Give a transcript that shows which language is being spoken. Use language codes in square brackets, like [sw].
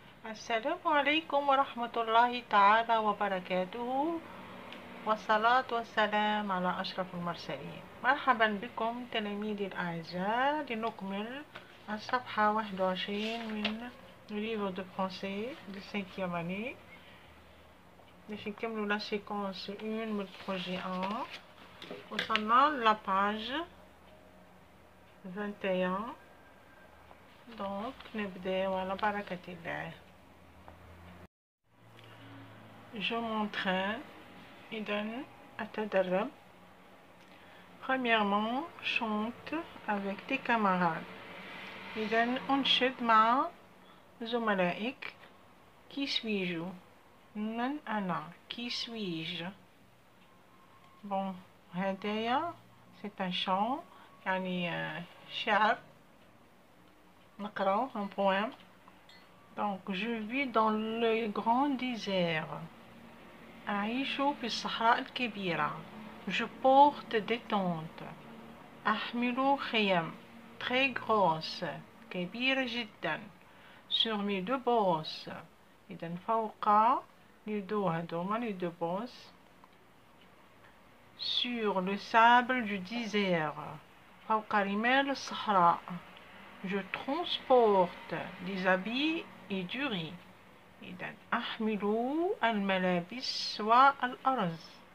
[ar] السلام عليكم ورحمة الله تعالى وبركاته، والصلاة والسلام على أشرف المرسلين. مرحبا بكم تلاميذي الأعزاء، لنكمل الصفحة 21 من [fr] livre de français de 5e année. [ar] نكمل [fr] la séquence 1 [ar] من [fr] projet 1. [ar] وصلنا [fr] la page 21. donc [ar] نبدأ على بركة الله. [fr] Je m'entraîne. [ar] إذن أتدرب. [fr] Premièrement, chante avec tes camarades. [ar] إذن أنشد مع زملائك. [fr] Qui suis-je? [ar] من أنا. Qui suis-je? [fr] Bon, [ar] هدايا [fr] c'est un chant [ar] يعني شعر نقرأ [fr] un poème. Donc je vis dans le grand désert. [ar] أعيش في الصحراء الكبيرة. [fr] Je porte des tentes. [ar] أحمل خيم [fr] très grosses [ar] كبيرة جدا. [fr] sur mes deux bosses. [ar] إذن فوق [fr] les deux [ar] هدوما [fr] les deux bosses. sur le sable du désert. [ar] فوق رمال الصحراء. [fr] Je transporte des habits et du riz. [ar] إذن أحمل الملابس والأرز.